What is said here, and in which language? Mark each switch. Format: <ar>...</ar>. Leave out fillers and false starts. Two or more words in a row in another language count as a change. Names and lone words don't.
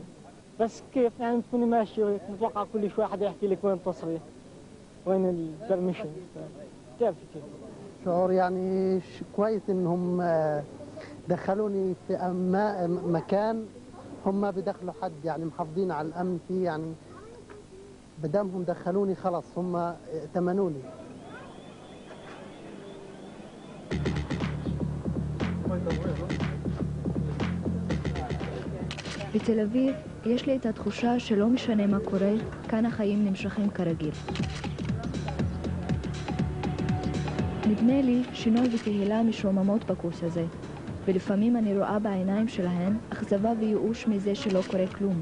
<ar>بس كيف يعني تكوني ماشي وهيك متوقع كل شوي حدا يحكي لك وين التصريح وين البرميشن، بتعرفي كيف. شعور يعني كويس انهم دخلوني في مكان هم بيدخلوا حد يعني محافظين على الامن فيه، يعني بدامهم دخلوني خلاص هم ائتمنوني.</ar> <he>בתל אביב יש לי את התחושה שלא משנה מה קורה, כאן החיים נמשכים כרגיל. נדמה לי שינוי ותהילה משוממות בקורס הזה, ולפעמים אני רואה בעיניים שלהן אכזבה וייאוש מזה שלא קורה כלום.</he>